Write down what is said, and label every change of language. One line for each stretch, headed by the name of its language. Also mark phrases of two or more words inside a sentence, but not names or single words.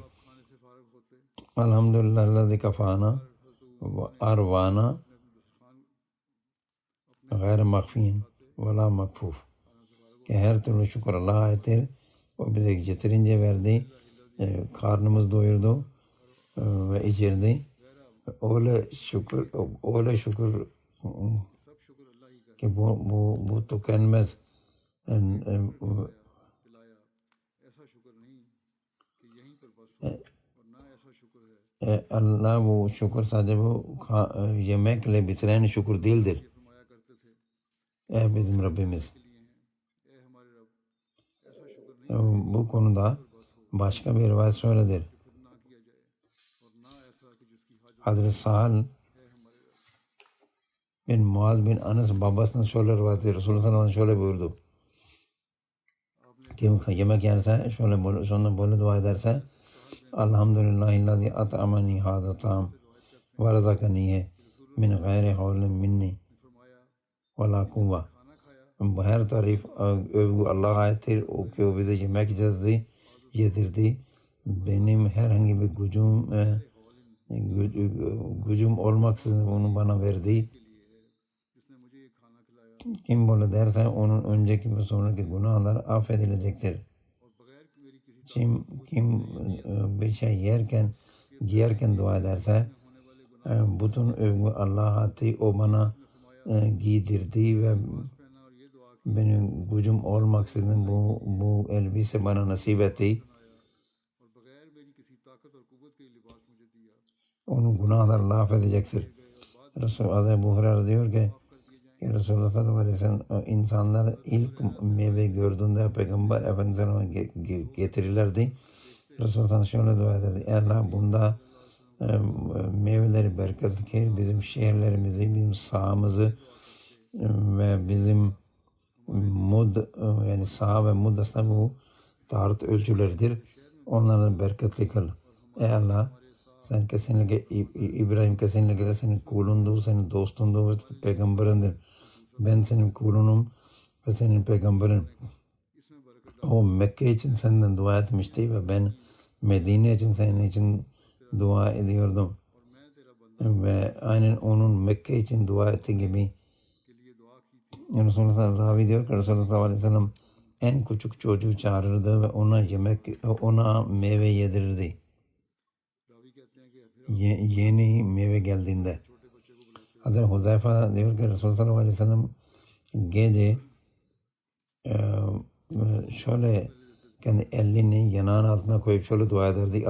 Arabic: الحمد لله الذي كفانا وأروانا غير مكفي ولا مكفور.
Turkish: Ki her türlü şükür Allah'a aittir O bize getirince verdi. Karnımız doyurdu ve içirdi. Öyle şükür
Urdu: سب شکر اللہ ہی کا
Turkish: ki bu tükenmez.
Urdu: پلایا ایسا شکر نہیں کہ یہیں پر بس ہو اور نہ ایسا شکر ہے
Turkish: Allah bu şükür sadece bu yemekle bitiren şükür değildir.
Urdu: یہ فرمایا کرتے تھے
Turkish: Ey bizim Rabbimiz.
Urdu: کے لیے ہیں اے ہمارے رب ایسا شکر نہیں
Turkish: Bu konuda başka bir rivayet şöyledir.
Urdu: پھر نہ کیا جائے اور نہ ایسا کہ جس کی حاجت
Turkish: Hazreti Sahal
Urdu: ہے ہمارے رب
Turkish: bin Muaz bin Anas babasının şöyle rivayeti Resulullah
Arabic: صلى الله عليه وسلم
Turkish: şöyle buyurdu. Kim yemek yerse şöyle sonra böyle dua ederse
Arabic: الحمد لله الذي أطعمني هذا الطعام ورزقنيه من غير حول مني ولا قوة.
Turkish: Bu her tarif övgü Allah'a aittir. O ki o bize yemek yedirdi. Benim herhangi bir gücüm olmaksızın onu bana verdi.
Urdu: جس نے مجھے یہ کھانا کھلایا
Turkish: Kim böyle derse onun önceki ve sonraki günahlar affedilecektir.
Urdu: اور بغیر کہ میری کسی
Turkish: Kim bir şey giyerken dua ederse bütün övgü Allah'a ait. O bana giydirdi ve
Urdu: پہنا اور یہ دعا
Turkish: benim gücüm olmaksızın bu elbise bana nasip etti.
Urdu: اور بغیر میری کسی طاقت اور قوت کے لباس مجھے دیا
Turkish: Onun günahları Allah affedecektir. Resul Ebu Hureyre diyor ki Resulullah
Arabic: صلى الله عليه وسلم
Turkish: insanlar ilk meyve gördüğünde Peygamber Efendimiz'e getirirlerdi. Resulullah şöyle dua ederdi. Ey Allah bunda meyveleri bereketli, bizim şehirlerimizi, bizim sahamızı ve bizim mud yani saha ve mud aslında bu taharet ölçüleridir. Onlardan bereketli kıl. Ey Allah sen kesinlikle İbrahim kesinlikle senin kulundur, senin dostundur ve peygamberindir. Ben senin kulunum ve senin peygamberin.
Urdu: اس میں برکت
Turkish: O Mekke için senden dua etmişti ve ben Medine için senin için dua ediyordum.
Urdu: اور میں تیرا بندہ
Turkish: Ve aynen onun Mekke için dua ettiği gibi
Urdu: کے لیے دعا کی تھی
Turkish: Resulullah ravi diyor ki Resulullah
Arabic: صلى الله عليه وسلم
Turkish: en küçük çocuğu çağırırdı ve ona meyve yedirirdi.
Urdu: راوی کہتے ہیں کہ پھر
Turkish: Yeni meyve geldiğinde.
Urdu: چھوٹے بچے کو بلاتے
Turkish: Hazreti Huzeyfe diyor ki Resulullah
Arabic: صلى الله عليه وسلم
Turkish: gece şöyle kendi elini yanağın altına koyup şöyle dua ederdi.